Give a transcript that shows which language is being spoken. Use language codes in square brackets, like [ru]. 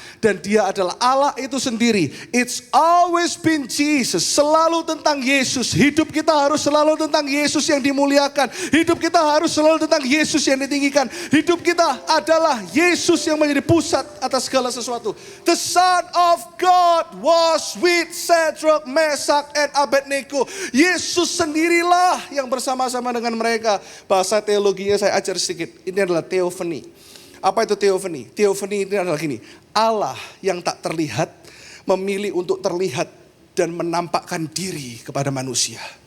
[id] Dan dia adalah Allah itu sendiri. [en] It's always been Jesus. [id] Selalu tentang Yesus. Hidup kita harus selalu tentang Yesus yang dimuliakan. Hidup kita harus selalu tentang Yesus yang ditinggikan. Hidup kita adalah Yesus yang menjadi pusat atas segala sesuatu. [en] The Son of God was with Sadrak, Mesak, and Abednego. [id] Yesus sendirilah yang bersama-sama dengan mereka. Bahasa teologinya saya ajar sedikit. Ini adalah teofani. Apa itu teofani? Teofani ini adalah gini. Allah yang tak terlihat memilih untuk terlihat dan menampakkan diri kepada manusia.